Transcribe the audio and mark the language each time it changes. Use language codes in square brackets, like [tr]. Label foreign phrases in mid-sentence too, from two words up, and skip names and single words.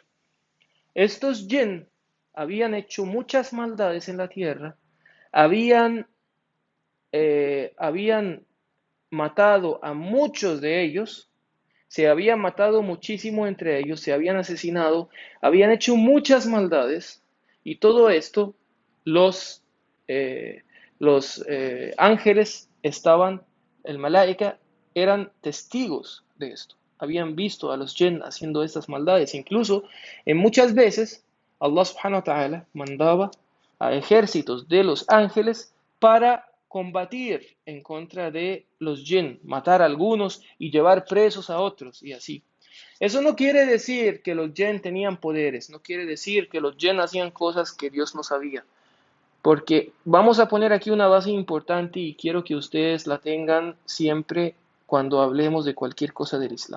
[es] Estos jinn habían hecho muchas maldades en la tierra, habían, habían matado a muchos de ellos, se habían matado muchísimo entre ellos, se habían asesinado, habían hecho muchas maldades y todo esto los, eh, los ángeles estaban, el malaika, eran testigos de esto. Habían visto a los jinn haciendo estas maldades. Incluso, en muchas veces, [ar] الله سبحانه وتعالى [es] mandaba a ejércitos de los ángeles para combatir en contra de los jinn, matar a algunos y llevar presos a otros y así. Eso no quiere decir que los jinn tenían poderes, no quiere decir que los jinn hacían cosas que Dios no sabía, porque vamos a poner aquí una base importante y quiero que ustedes la tengan siempre cuando hablemos de cualquier cosa del Islam.